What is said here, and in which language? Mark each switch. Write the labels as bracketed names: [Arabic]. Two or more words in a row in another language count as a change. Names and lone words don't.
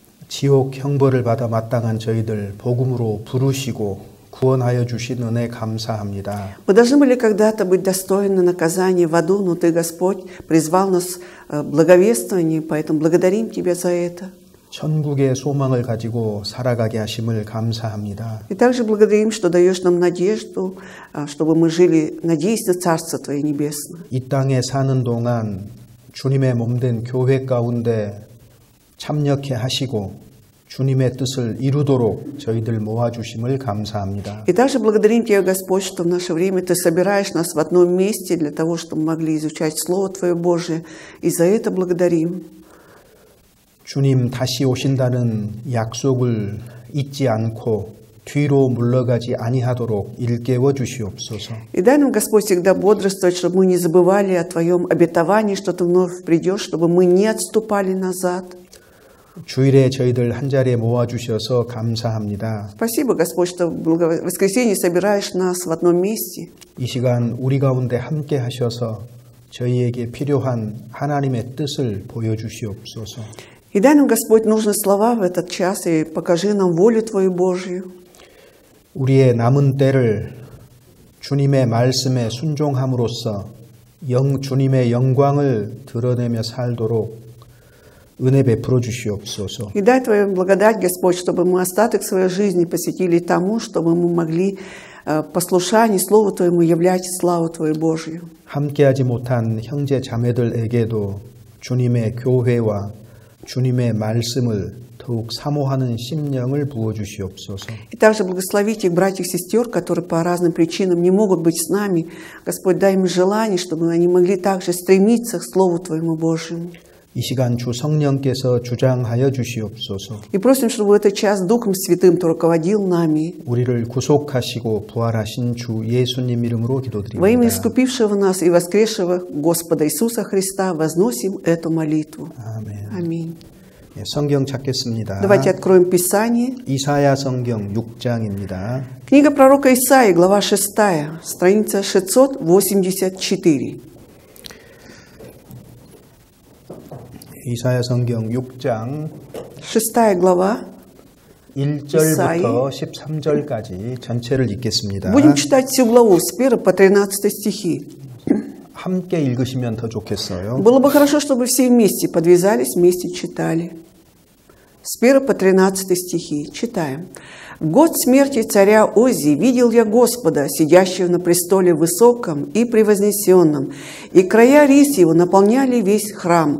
[Korean] 지옥 형벌을 받아 마땅한 저희들 복음으로 부르시고 구원하여 주신 은혜 감사합니다. [Russian] Мы должны были когда-то быть достойны наказания в аду, но Ты, Господь, призвал нас в благовествовании, поэтому благодарим Тебя за это. [Korean] 천국의 소망을 가지고 살아가게 하심을 감사합니다. [Russian] И также благодарим, что даешь нам надежду, чтобы мы жили, надеясь на Царство Твое Небесное. [Korean] 이 땅에 사는 동안 주님의 몸된 교회 가운데 참여케 하시고 주님의 뜻을 이루도록 저희들 모아주심을 감사합니다. [Russian] И также благодарим Тебя, Господь, что в наше время Ты собираешь нас в одном месте для того, чтобы мы могли изучать Слово Твое Божие. И за это благодарим. [Korean] 주님 다시 오신다는 약속을 잊지 않고 뒤로 물러가지 아니하도록 일깨워 주시옵소서. [Russian] И дай нам, Господь, всегда бодрствовать, чтобы мы не забывали о Твоем обетовании, что Ты вновь придешь, чтобы мы не отступали назад. [Korean] 주일에 저희들 한자리에 모아주셔서 감사합니다. [Russian] Спасибо, Господь, что в воскресенье собираешь нас в одном месте. [Korean] 이 시간 우리 가운데 함께 하셔서 저희에게 필요한 하나님의 뜻을 보여주시옵소서. [Russian] И дай нам, Господь, нужные слова в этот час и покажи нам волю Твою Божию. [Korean] 우리의 남은 때를 주님의 말씀에 순종함으로써 주님의 영광을 드러내며 살도록 은혜 베풀어 주시옵소서. [Russian] И дай Твою благодать, Господь, чтобы мы остаток своей жизни посвятили тому, чтобы мы могли послушание Слову Твоему являть славу Твою Божию. [Korean] 함께하지 못한 형제 자매들에게도 주님의 교회와 주님의 말씀을 더욱 사모하는 심령을 부어 주시옵소서. [Russian] И также благослови тех братьев и сестер, которые по разным причинам не могут быть с нами. Господь, дай им желание, чтобы они могли также стремиться к Слову Твоему Божьему. [Korean] 이 시간 주 성령께서 주장하여 주시옵소서. [Russian] И просим, чтобы в этот час Духом Святым Ты руководил нами. [Korean] 우리를 구속하시고 부활하신 주 예수님 이름으로 [Russian] Во имя [Korean] 기도드립니다. [Russian] искупившего нас и воскресшего Господа Иисуса Христа возносим эту молитву. [Korean] 아멘. [Russian] Аминь. [Korean] 예, 성경 찾겠습니다. [Russian] Давайте откроем Писание. [Korean] 이사야 성경 6장입니다. [Russian] Книга пророка Исаии, глава 6, страница 684. [Korean] 이사야 성경 6장 [Russian] 6 глава. [Korean] 1절부터 13절까지 전체를 읽겠습니다. [Russian] Будем читать всю главу с 1 по 13 стихи. [Korean] 함께 읽으시면 더 좋겠어요. [Russian] Было бы хорошо, чтобы все вместе подвязались, вместе читали. С 1 по 13 стихи. Читаем. «В год смерти царя Озии видел я Господа, сидящего на престоле высоком и превознесенном, и края рис его наполняли весь храм.